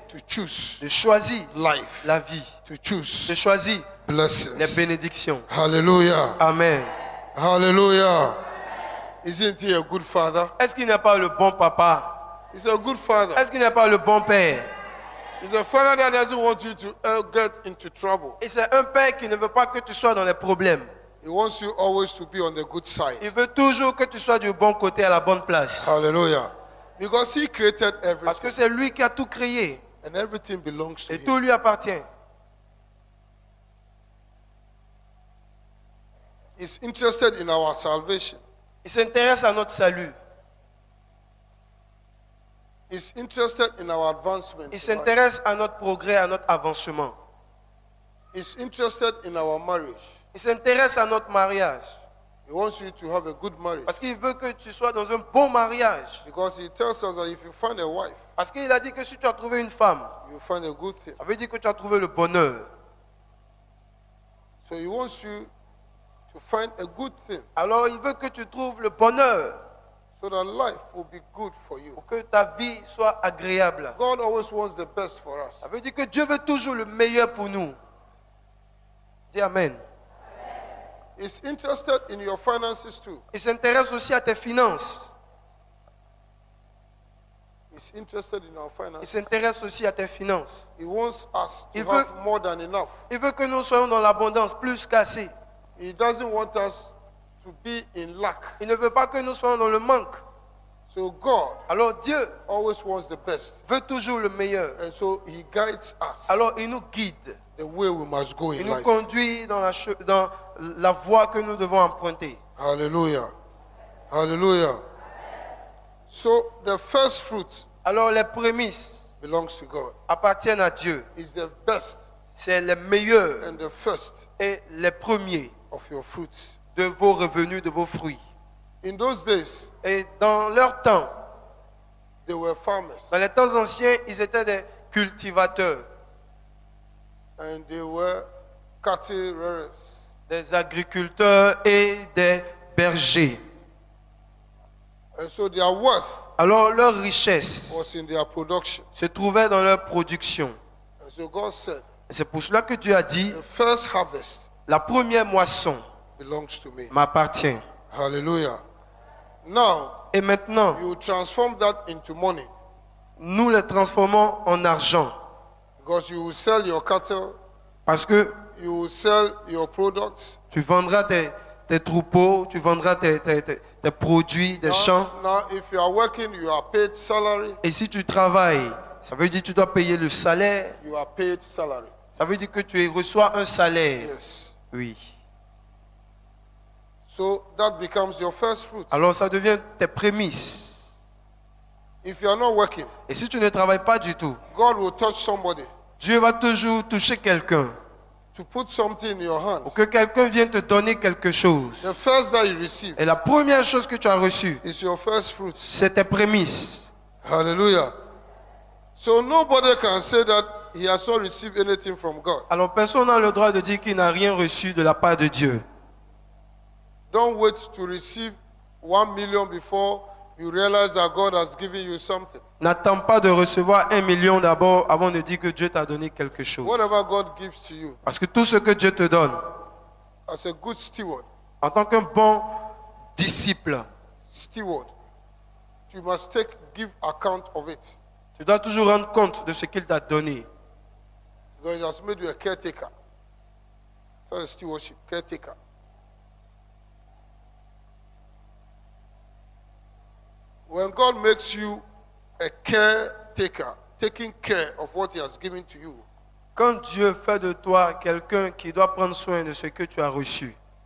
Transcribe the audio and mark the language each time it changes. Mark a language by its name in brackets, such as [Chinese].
[English] to choose [French] de choisir [English] life, [French] la vie, [English] to [French] de [English] choose [French] choisir les [English] blessings. [French] bénédictions. Hallelujah. Amen. [English] Hallelujah. Isn't he a good father? [French] Est-ce qu'il n'est pas le bon papa? [English] He's a good father. [French] Est-ce qu'il n'est pas le bon père? [English] He's a father that doesn't want you to get into trouble. [French] Et c'est un père qui ne veut pas que tu sois dans les problèmes. [English] He wants you always to be on the good side. [French] Il veut toujours que tu sois du bon côté, à la bonne place. [English] Hallelujah. Because he created [French] Parce que [English] everything. [French] c'est lui qui a tout créé. [English] And everything belongs to [French] Et [English] him. [French] tout lui appartient. [English] He's interested in our salvation. [French] Il s'intéresse à notre salut. [English] He's interested in our advancement. [French] Il s'intéresse à notre progrès, à notre avancement. [English] He's interested in our marriage. [French] Il s'intéresse à notre mariage. [English] He wants you to have a good marriage. [French] Parce qu'il veut que tu sois dans un bon mariage. [English] Because he tells us that if you find a wife, [French] Parce qu'il a dit que si tu as trouvé une femme, [English] you find a good thing. [French] ça veut dire que tu as trouvé le bonheur. [English] So he wants you to find a good thing [French] Alors il veut que tu trouves le bonheur [English] so that life will be good for you. [French] pour que ta vie soit agréable. [English] God always wants the best for us. [French] Ça veut dire que Dieu veut toujours le meilleur pour nous. Dis Amen. [English] He's interested in your finances too. [French] Il s'intéresse aussi à tes finances. [English] He's interested in our [French] Il [English] finances. [French] s'intéresse aussi à tes finances. [English] He wants us to [French] Il [English] have [French] veut- [English] more than enough. [French] Il veut que nous soyons dans l'abondance, plus qu'assez. [English] He doesn't want us to be in lack. [French] Il ne veut pas que nous soyons dans le manque. [English] So God [French] Alors Dieu [English] always wants the best. [French] veut toujours le meilleur. [English] And so he guides us [French] Alors il nous guide. [English] the way we must go [French] Il [English] in [French] nous [English] life. [French] conduit dans la voie que nous devons emprunter. [English] Hallelujah. Hallelujah. So the first fruit [French] Alors les prémices [English] belongs to God. [French] appartiennent à Dieu. [English] It's the best [French] C'est les meilleurs [English] and the first [French] et les premiers [English] of your fruits. [French] de vos revenus, de vos fruits. [English] In those days, [French] Et dans leur temps, [English] they were farmers [French] dans les temps anciens, ils étaient des cultivateurs, [English] and they were cattle rearers. [French] des agriculteurs et des bergers. [English] And so their worth [French] Alors leur richesse [English] was in their production. [French] se trouvait dans leur production. [English] And so God said, [French] C'est pour cela que Dieu a dit, [English] the first harvest [French] la première moisson [English] belongs to me. [French] m'appartient. [English] Hallelujah. Now, [French] Et maintenant, [English] you transform that into money [French] nous les transformons en argent. [English] because you will sell your cattle, [French] Parce que [English] you will sell your products. [French] tu vendras tes troupeaux, tu vendras tes produits, des champs. [English] Now, if you are working, you are paid salary. [French] Et si tu travailles, ça veut dire que tu dois payer le salaire. [English] You are paid salary. [French] Ça veut dire que tu reçois un salaire. [English] Yes. [French] Oui. [English] So that becomes your first fruit. [French] Alors ça devient tes prémices. [English] If you are not working, [French] Et si tu ne travailles pas du tout, [English] God will touch somebody [French] Dieu va toujours toucher quelqu'un. [English] to put something in your hand. [French] Pour que quelqu'un vienne te donner quelque chose. [English] The first that you receive [French] Et la première chose que tu as reçue, [English] is your first fruits. [French] c'est tes prémices. Hallelujah. [English] So nobody can say that he has not received anything from God. [French] Alors personne n'a le droit de dire qu'il n'a rien reçu de la part de Dieu. [English] Don't wait to receive 1 million before you realize that God has given you something. [French] N'attends pas de recevoir 1 million d'abord avant de dire que Dieu t'a donné quelque chose. [English] Whatever God gives to you [French] Parce que tout ce que Dieu te donne, [English] as a good steward, [French] en tant qu'un bon disciple, [English] you must give account of it. [French] tu dois toujours rendre compte de ce qu'il t'a donné. [English] Because he has made you a caretaker. So a stewardship, caretaker. When God makes you a caretaker, taking care of what he has given to you, [French] Quand Dieu fait de toi quelqu'un qui doit prendre soin de ce que tu as reçu,